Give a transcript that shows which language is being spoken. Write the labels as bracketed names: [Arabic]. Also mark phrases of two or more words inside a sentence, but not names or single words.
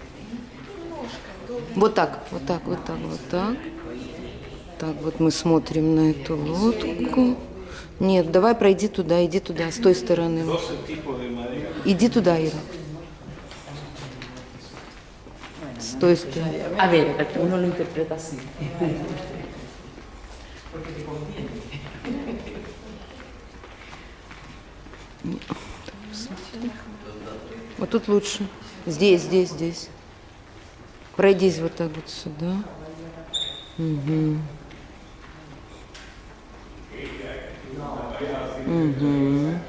[Russian] Вот так, вот так, вот так, вот так. Так, вот мы смотрим на эту лодку. Нет, давай пройди туда, иди туда, с той стороны. Иди туда, Ира. С той стороны. [Spanish] A ver, perché uno lo interpreta así. [Russian] Вот тут лучше. Здесь, здесь, здесь. Пройдись вот так вот сюда. Угу. Угу.